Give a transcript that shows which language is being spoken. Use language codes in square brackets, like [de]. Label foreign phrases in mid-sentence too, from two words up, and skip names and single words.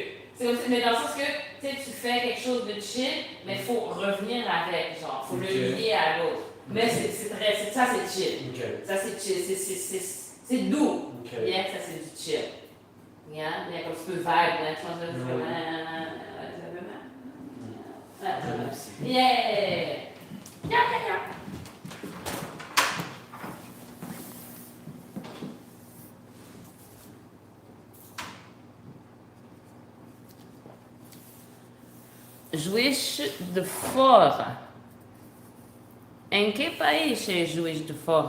[fr] C'est comme si, mais dans le sens que tu fais quelque chose de chill, mais il faut revenir avec, genre, il faut le lier à l'autre. Mais ça c'est chill. Ok. Ça c'est chill, c'est doux. Ok. Bien, ça c'est du chill. Bien, comme tu peux vibe, là, tu vois, tu peux. Yeah! [pt] Juiz de Fora. Em que país é Juiz de Fora?